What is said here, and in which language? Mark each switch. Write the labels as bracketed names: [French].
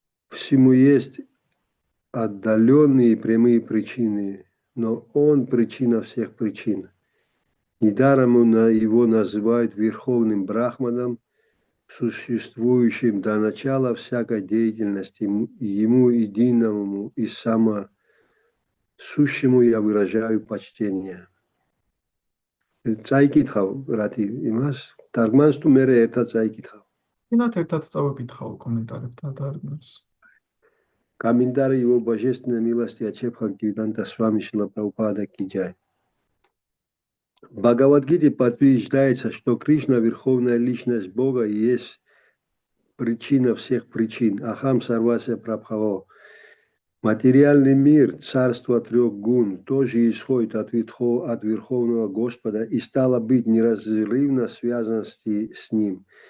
[Russian] Всему есть отдаленные и прямые причины, но он причина всех причин. Недаром его называют Верховным Брахманом, существующим до начала всякой деятельности, ему единому и самосущему я выражаю почтение. [Georgian] წაიკითხავ რათი იმას თარგმანს თუ მე ერთად წაიკითხავ. Инат ერთად წავიკითხავ კომენტარებთან თარგმანს. [Russian] Комментарий его божественной милости от Бхактивиданта Свами Шрила Прабхупада ки джай. В Бхагавад-гите подтверждается, что Кришна, верховная личность Бога, и есть причина всех причин. Ахам сарвася прабхаво. Материальный мир, царство трех гун, тоже исходит от Верховного Господа и стало быть неразрывно связан с Ним.